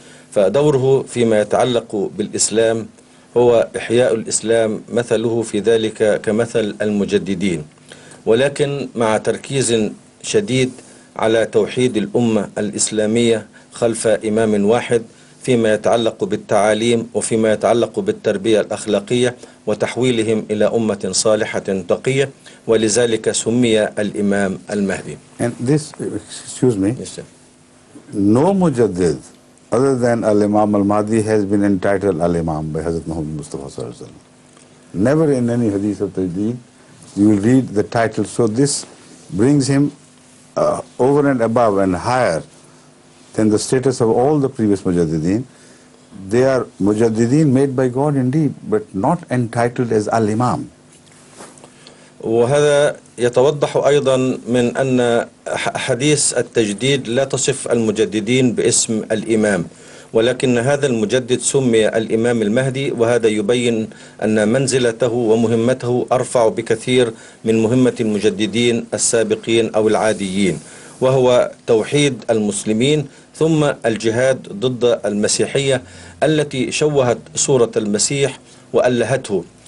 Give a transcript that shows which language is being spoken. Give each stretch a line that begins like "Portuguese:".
Arabic: فدوره فيما يتعلق بالإسلام هو إحياء الإسلام، مثله في ذلك كمثل المجددين، ولكن مع تركيز شديد على توحيد الأمة الإسلامية خلف إمام واحد فيما يتعلق بالتعاليم وفيما يتعلق بالتربية الأخلاقية وتحويلهم إلى أمة صالحة تقية، ولذلك سمي الإمام المهدي.
English: And this, excuse me, Yes, sir. no mujaddid other than Al-Imam al-Mahdi has been entitled Al-Imam by Hazrat Muhammad Mustafa
Arabic: sallallahu alaihi wasallam.
English: Never in any hadith of Tajdeed you will read the title. So this brings him over and above and higher than the status of all the previous mujaddideen. They are mujaddideen made by God indeed, but not entitled as Al-Imam.
Arabic: وهذا يتوضح أيضا من أن حديث التجديد لا تصف المجددين باسم الإمام، ولكن هذا المجدد سمي الإمام المهدي، وهذا يبين أن منزلته ومهمته أرفع بكثير من مهمة المجددين السابقين أو العاديين، وهو توحيد المسلمين ثم الجهاد ضد المسيحية التي شوهت صورة المسيح وألهته.